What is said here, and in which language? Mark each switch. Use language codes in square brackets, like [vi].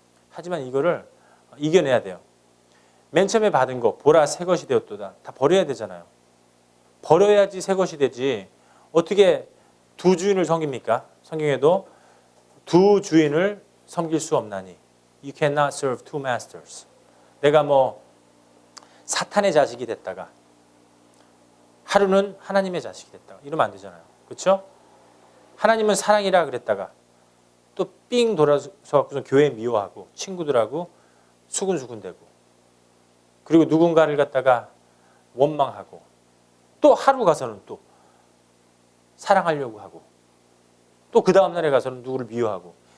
[ko] 하지만 이거를 이겨내야 돼요. 맨 처음에 받은 거, 보라 새 것이 되었도다. 다 버려야 되잖아요. 버려야지 새 것이 되지. 어떻게 두 주인을 섬깁니까? 성경에도 두 주인을 섬길 수 없나니. [en] You cannot serve two masters. [ko] 내가 사탄의 자식이 됐다가 하루는 하나님의 자식이 됐다가 이러면 안 되잖아요. 그렇죠? 하나님은 사랑이라 그랬다가 또 삥 돌아서 교회 미워하고 친구들하고 수군수군대고, 그리고 누군가를 갖다가 원망하고, 또 하루 가서는 또 사랑하려고 하고, 또 그 다음 날에 가서는 누구를 미워하고.